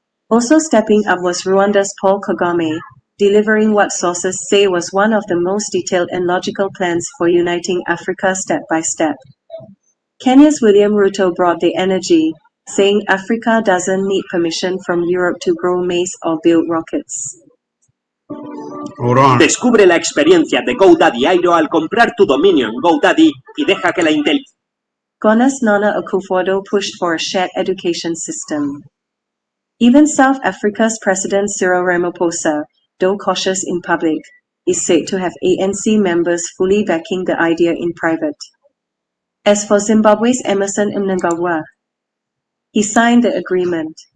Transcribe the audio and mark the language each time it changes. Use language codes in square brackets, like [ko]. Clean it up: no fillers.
[en] Also stepping up was Rwanda's Paul Kagame, delivering what sources say was one of the most detailed and logical plans for uniting Africa step by step. Kenya's William Ruto brought the energy, saying Africa doesn't need permission from Europe to grow maize or build rockets. Hold on. [es] Descubre la experiencia de GoDaddy Airo al comprar tu dominio en GoDaddy y deja que la inteligencia. [en] Ghana's Nana Akufo-Addo pushed for a shared education system. Even South Africa's President Cyril Ramaphosa, though cautious in public, is said to have ANC members fully backing the idea in private. As for Zimbabwe's Emmerson Mnangagwa, he signed the agreement.